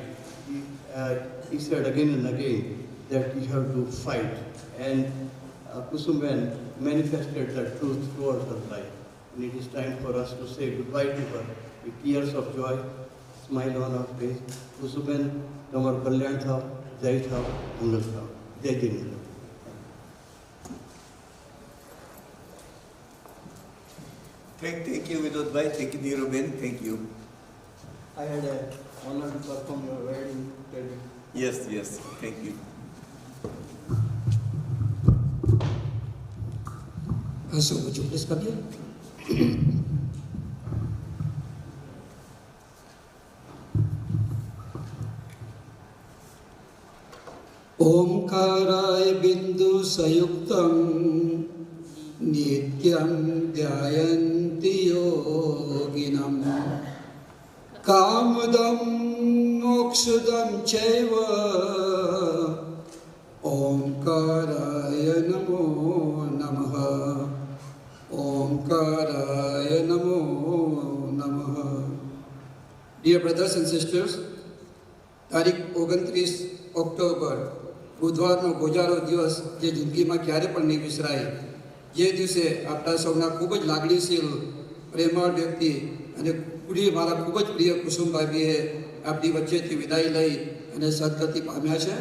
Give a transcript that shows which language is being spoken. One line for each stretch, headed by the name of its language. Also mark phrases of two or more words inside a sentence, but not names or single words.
English: He said again and again that you have to fight. And Kusumben manifested that truth throughout her life. And it is time for us to say goodbye to her with tears of joy, smile on our face. Kusumben,
Gujarati: તમારો કલ્યાણ થાવ, જય થાવ, મંગલ થાવ. જય જિનેન્દ્ર.
English: Thank you, Vinod Bhai. Thank you, Niruben. Thank you. I had an honor to perform your wedding tribute. Yes. Thank you. So would you please come here?
Sanskrit: ओंकाराय बिंदु संयुक्तं नित्यं ध्यायन्ति योगिनं कामदं मोक्षदं चैव ओंकाराय नमो नमः ओंकाराय नमो नमः.
English: Dear brothers and sisters,
Gujarati: તારીખ 29 ઓક્ટોબર બુધવારનો ગોજારો દિવસ જે જિંદગીમાં ક્યારે પણ નહીં વિસરાય. જે દિવસે આપણા સૌના ખૂબ જ લાગણીશીલ પ્રેમાળ વ્યક્તિ અને મારા ખૂબ જ પ્રિય કુસુમભાભીએ આપણી વચ્ચેથી વિદાય લઈ અને સદગતિ પામ્યા છે.